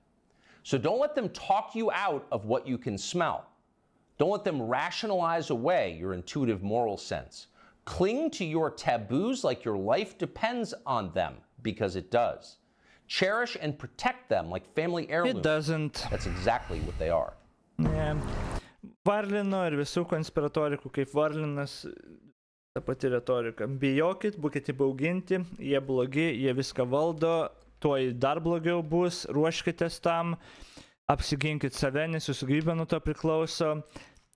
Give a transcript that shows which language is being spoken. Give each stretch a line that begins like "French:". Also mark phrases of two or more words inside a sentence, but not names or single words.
English: So don't let them talk you out of what you can smell. Don't let them rationalize away your intuitive moral sense. Cling to your taboos like your life depends on them, because it does. Cherish and protect them like family heirlooms. It doesn't. That's exactly what they are. Yeah.
Lithuanian: Varlino ir visų konspiratorikų kaip Varlinas, ta pati retorika. Bijokit, būkite įbauginti, jie blogi, jie viską valdo, tuoj dar blogiau bus, ruoškitės tam, apsiginkit save, nes jūsų gyvybė nuo to priklauso.